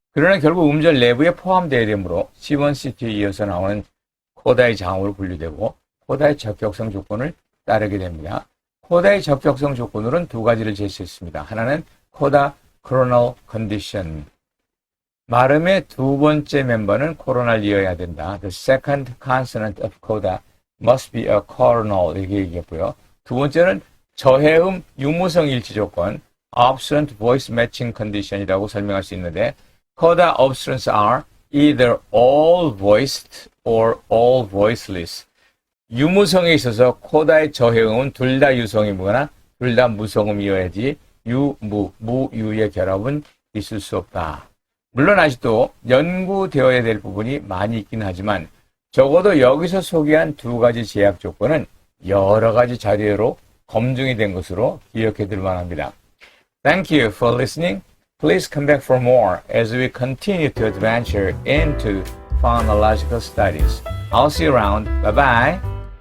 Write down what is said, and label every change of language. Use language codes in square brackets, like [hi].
[ko] 그러나 결국 음절 내부에 포함되어야 되므로 C1, C2에 이어서 나오는 코다의 자음으로 분류되고 코다의 적격성 조건을 따르게 됩니다. 코다의 적격성 조건으로는 두 가지를 제시했습니다. 하나는 코다 coronal condition. 말음의 두 번째 멤버는 코로나를 이어야 된다. [en] The second consonant of coda must be a coronal. [ko] 이렇게 얘기했고요. 두 번째는 저해음 유무성 일치 조건 obstruent voice matching condition이라고 설명할 수 있는데 [en] coda obstruents are either all voiced or all voiceless. [ko] 유무성에 있어서 코다의 저해음은 둘 다 유성이거나 둘 다 무성음이어야지 유, 무유의 결합은 있을 수 없다. 물론 아직도 연구되어야 될 부분이 많이 있긴 하지만 적어도 여기서 소개한 두 가지 제약 조건은 여러 가지 자료로 검증이 된 것으로 기억해 둘 만합니다. [en] Thank you for listening. Please come back for more as we continue to adventure into phonological studies. I'll see you around. Bye-bye.